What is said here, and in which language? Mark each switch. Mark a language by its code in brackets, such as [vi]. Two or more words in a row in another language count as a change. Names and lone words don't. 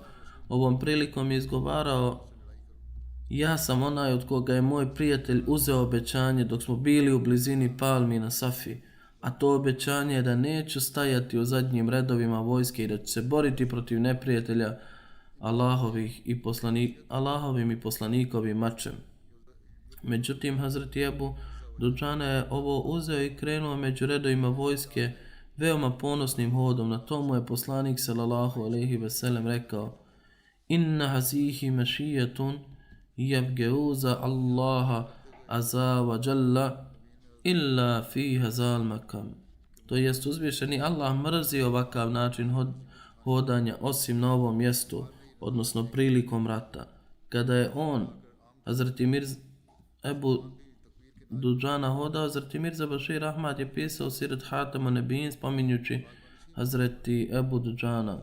[bs] Ovom prilikom je izgovarao, ja sam onaj od koga je moj prijatelj uzeo obećanje dok smo bili u blizini palmi na Safi, a to obećanje je da neću stajati u zadnjim redovima vojske i da ću se boriti protiv neprijatelja Allahovim i poslanikovim mačem. Međutim, Hazret Ebu Duđana je ovo uzeo i krenuo među redovima vojske veoma ponosnim hodom. Na tomu je poslanik [ar] صلى الله عليه وسلم [bs] rekao, [ar] إن هذه مشية يبغضها الله عز وجل إلا في هذا المقام. [bs] To jest, uzvišeni Allah mrzi ovakav način hodanja osim na ovom mjestu, odnosno prilikom rata. Kada je on, Hazret Ebu Duđana hodao, Hazret Mirza Bashir Ahmad je pisao Sirat Hatama Nebijin spominjući Hazret Ebu Duđana.